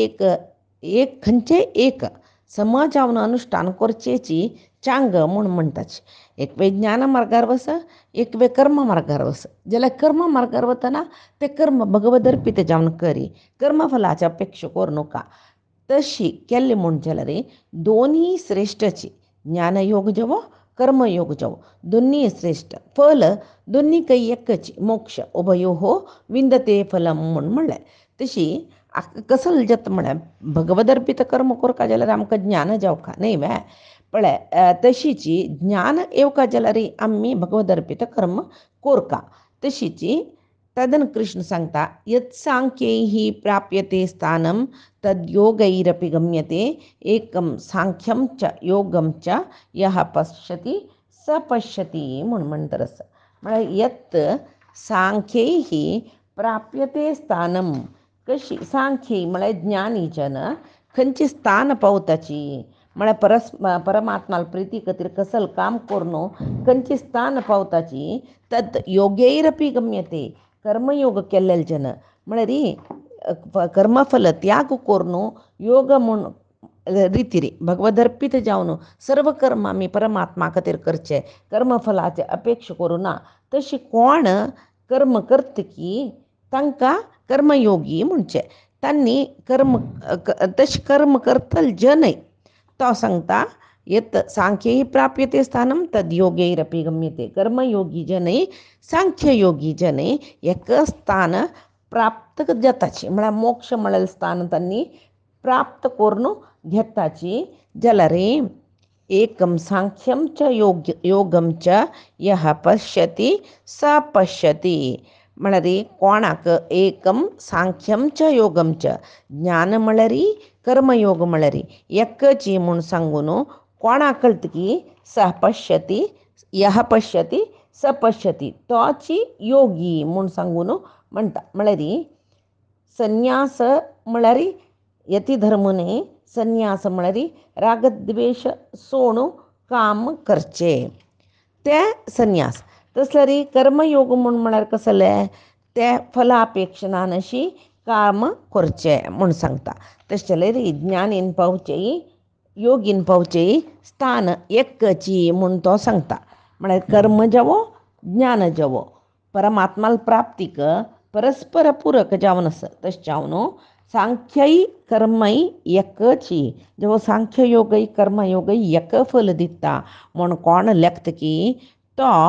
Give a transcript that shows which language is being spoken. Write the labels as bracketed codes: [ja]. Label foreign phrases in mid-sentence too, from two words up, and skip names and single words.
[kok] एक सम जावन अनुश्ठान करचेची चांग म्हूण म्हणटाची एक वेळ ज्ञान मार्गार वस एक वेळ कर्म मार्गार वस जाल्यार कर्म मार्गार वतना ते कर्म भगवदर्पित जावन करी कर्मफलाची अपेक्षा करूं नका तशी केल्ली म्हूण जाल्यार दोनीय श्रेश्ठची ज्ञानयोग जवो कर्मयोग जवो दोनीय श्रेष्ठ फल दोनीकय एकच मोक्ष [sa] उभयो विंदते फलम [kok] म्हूण म्हणलें तशी कसल जत म्हळ्यार भगवदर्पित कर्म करता जाल्यार आमकां ज्ञान जावका न्हय वे पळय तशीची ज्ञान येवका जाल्यार आमी भगवदर्पित कर्म कोरका तशीची तदन कृष्ण सांगता [sa] यत् सांख्यैः प्राप्यते स्थानं तद् योगैरपि गम्यते एकं सांख्यं च योगं च यः पश्यति स पश्यति [kok] म्हूण म्हणटा रस म्हळ्यार [sa] यत् सांख्यैः प्राप्यते स्थानं [kok] कशी सांख्य म्हळ्यार ज्ञानी जन खंयची स्थान पावताची म्हळ्यार परमात्माल प्रिती खातीर कसल काम करून खंयची स्थान पावताची [sa] तद योगैरपि गम्यते [kok] कर्मयोग केल्ले जन म्हळ्यार कर्मफल त्याग करून योग म्हूण रितीरी भगवदर्पित जावन सर्व कर्म आमी परमात्मा खातीर करचे कर्मफलाची अपेक्षा करूं ना तशी कोण कर्म करता की तांकां कर्मयोगी म्हणचे तांणी तशें कर्म करतले जनय तो सांगता [sa] यत् सांख्यैः प्राप्यते स्थानं तद् योगैरपि गम्यते [kok] कर्मयोगी जनय सांख्ययोगी जनय एक स्थान प्राप्त जाताची म्हळ्यार मोक्ष म्हळेलें स्थान तांणी प्राप्त करून घेताची जाल्यार [sa] एकं सांख्यं च योगं च यः पश्यति स पश्यति [kok] म्हळ्यार कोणाक [sa] एकं सांख्यं च योगं च [kok] ज्ञान म्हळ्यार कर्मयोग म्हळ्यार एकची म्हूण सांगून कोणाक कळटा की [sa] स पश्यति यः पश्यति स पश्यति [kok] तोची योगी म्हूण सांगून म्हणटा म्हळ्यार संन्यास म्हळ्यार यती धर्म न्हय संन्यास म्हळ्यार रागद्वेश सोडून काम करचे ते संन्यास तसल्यार कर्मयोग म्हूण म्हळ्यार कसलें ते फलापेक्षा नशी काम करचे म्हूण सांगता तशें जाल्यार ज्ञानीन पावचे योगीन पावचे स्थान एकची म्हूण तो सांगता म्हळ्यार कर्म जावो ज्ञान जावो परमात्माल प्राप्तीक परस्पर पूरक जावन तशें जावन सांख्यय कर्मय एकची जेव्हा सांख्ययोगय कर्मयोगय एक फल दिता म्हूण कोण लेखता की तो